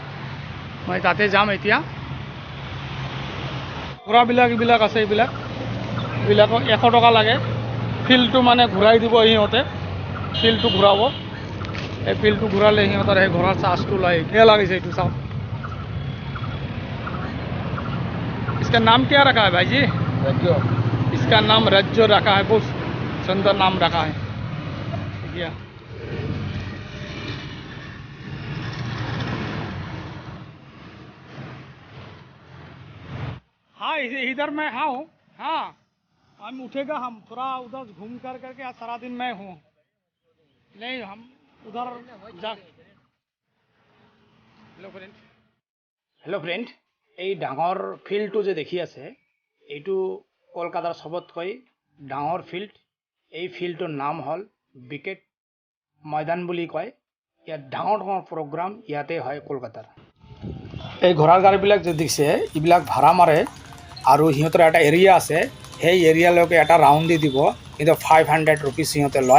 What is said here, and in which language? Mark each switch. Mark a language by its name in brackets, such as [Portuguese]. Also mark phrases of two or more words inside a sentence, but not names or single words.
[Assamese] মই তাতে যাম এতিয়া। ঘোঁৰাবিলাক আছে, এইবিলাকক 100 টকা লাগে। ফিল্ডটো মানে ঘূৰাই দিব সিহঁতে, ফিল্ডটো ঘূৰাব। এই ফিল্ডটো ঘূৰালে সিহঁতৰ সেই ঘোঁৰাৰ চাৰ্জটো লয়। ধুনীয়া লাগিছে এইটো, চাওক। [Hindi] इसका नाम क्या रखा है भाई जी? रज्जो। इसका नाम रज्जो रखा है, बहुत सुंदर नाम रखा है। या हाँ, इधर मैं हूँ। हाँ, हम उठेगा, हम थोड़ा उधर घूम करके आज सारा दिन मैं हूँ। नहीं, हम उधर जा। [English] Hello friend, [Assamese] এই ডাঙৰ ফিল্ডটো যে দেখি আছে, এইটো কলকাতাৰ চবতকৈ ডাঙৰ ফিল্ড। এই ফিল্ডটোৰ নাম হ'ল ব্ৰিগেড ময়দান বুলি কয়। ইয়াত ডাঙৰ প্ৰগ্ৰাম ইয়াতে হয় কলকাতাৰ। এই ঘোঁৰাৰ গাড়ীবিলাক যে দিছে, এইবিলাক ভাড়া মাৰে আৰু সিহঁতৰ এটা এৰিয়া আছে, সেই এৰিয়ালৈকে এটা ৰাউণ্ড দি দিব, কিন্তু 500 ৰুপিজ সিহঁতে লয়।